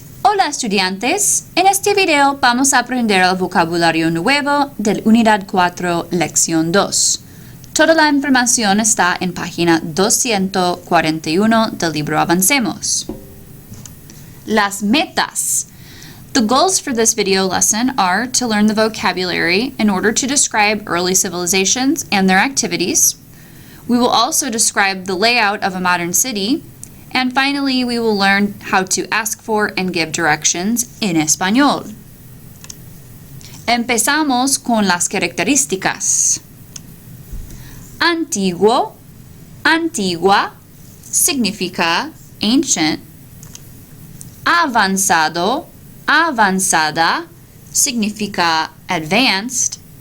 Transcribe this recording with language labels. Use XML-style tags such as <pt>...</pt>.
<es>Hola estudiantes, en este video vamos a aprender el vocabulario nuevo del Unidad 4, Lección 2. Toda la información está en página 241 del libro Avancemos. Las metas.</es> <en>The goals for this video lesson are to learn the vocabulary in order to describe early civilizations and their activities. We will also describe the layout of a modern city. And finally, we will learn how to ask for and give directions in español.</en> <es>Empezamos con las características. Antiguo, antigua, significa ancient. Avanzado, avanzada, significa advanced.</es>